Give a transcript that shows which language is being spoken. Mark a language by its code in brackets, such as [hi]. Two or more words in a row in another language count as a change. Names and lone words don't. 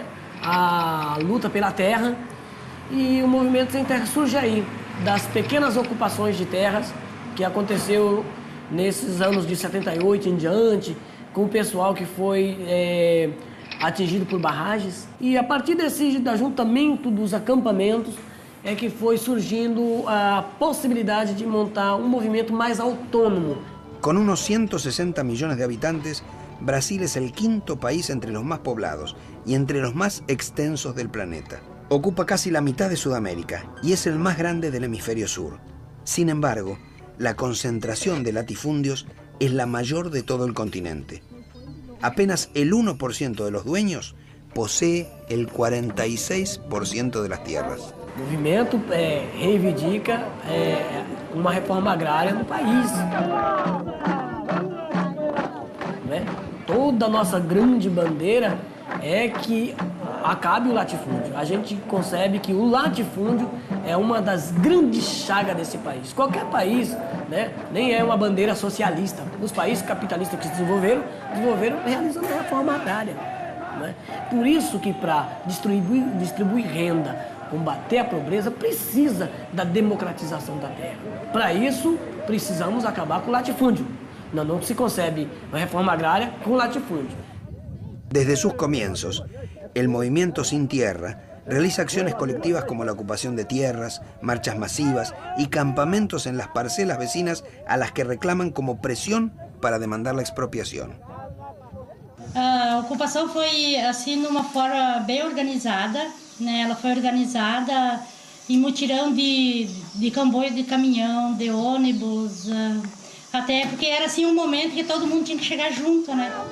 [pt] A luta pela terra, e o Movimento Sem Terra surge aí das pequenas ocupações de terras que aconteceu nesses anos de 78 em diante, com o pessoal que foi atingido por barragens. E a partir desse ajuntamento dos acampamentos é que foi surgindo a possibilidade de montar um movimento mais autônomo. [es] Con unos 160 millones de habitantes, Brasil es el quinto país entre los más poblados y entre los más extensos del planeta. Ocupa casi la mitad de Sudamérica y es el más grande del hemisferio sur. Sin embargo, la concentración de latifundios es la mayor de todo el continente. Apenas el 1% de los dueños posee el 46% de las tierras. [pt] O movimento reivindica uma reforma agrária no país. Né? Toda a nossa grande bandeira é que acabe o latifúndio. A gente concebe que o latifúndio é uma das grandes chagas desse país. Qualquer país, né, nem é uma bandeira socialista. Os países capitalistas que se desenvolveram realizando a reforma agrária. Né? Por isso que para distribuir renda, combater a pobreza, precisa da democratização da terra. Para isso, precisamos acabar com o latifúndio. Não se concebe uma reforma agrária com latifúndio. [es] Desde sus comienzos, el Movimiento Sin Tierra realiza acciones colectivas como la ocupación de tierras, marchas masivas y campamentos en las parcelas vecinas a las que reclaman como presión para demandar la expropiación. [pt] A ocupação foi assim numa forma bem organizada, né? Ela foi organizada em mutirão de comboio de caminhão, de ônibus, até porque era assim um momento que todo mundo tinha que chegar junto, né?